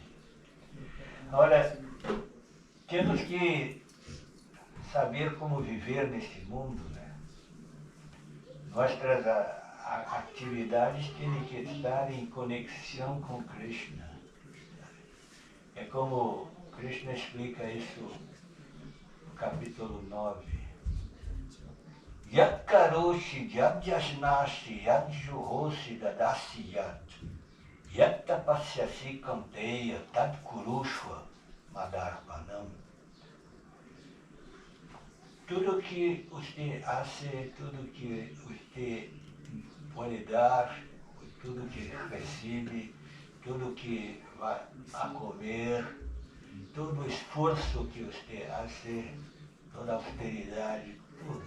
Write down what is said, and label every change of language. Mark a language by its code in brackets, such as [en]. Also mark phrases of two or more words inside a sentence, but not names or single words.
[pt] Agora, temos que saber como viver neste mundo, né? Nossas atividades têm que estar em conexão com Krishna. É como Krishna explica isso no capítulo 9. [sa] Yad karoshi, yad yasnashi, yad juhoshi, dadasi yad. Yad tapasyasi kanteya, tad kurushva, madarpanam. [pt] Tudo que você hace, tudo que você pode dar, tudo que recebe, tudo que vai a comer, todo o esforço que você hace, toda a austeridade, tudo.